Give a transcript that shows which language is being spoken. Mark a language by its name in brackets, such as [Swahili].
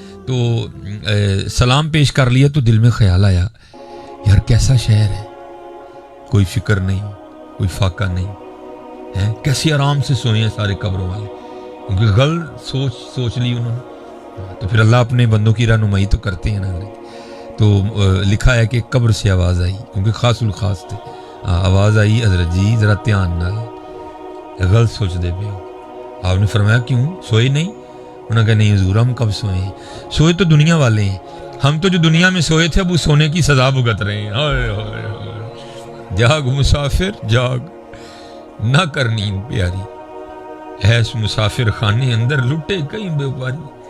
[Urdu] تو سلام پیش کر لیا تو دل میں خیال آیا یار کیسا شہر ہے، کوئی فکر نہیں، کوئی فاقہ نہیں ہے، کیسی آرام سے سوئے ہیں سارے قبروں والے، کیونکہ غلط سوچ لی انہوں نے. تو پھر اللہ اپنے بندوں کی رہنمائی تو کرتے ہیں نا. تو لکھا ہے کہ قبر سے آواز آئی، کیونکہ خاص الخاص تھے. آواز آئی [Punjabi] حضرت جی ذرا دھیان نال، غلط سوچ دے پے ہو. [Urdu] آپ نے فرمایا کیوں، سوئے نہیں؟ انہوں نے کہا نہیں حضور ہم کب سوئے ہیں، سوئے تو دنیا والے ہیں، ہم تو جو دنیا میں سوئے تھے اب وہ سونے کی سزا بھگت رہے ہیں. [Punjabi] ہائے ہائے ہائے، جاگ مسافر جاگ، نہ کر نیند پیاری، ایس مسافر خانے اندر لٹے کئی بے پاری.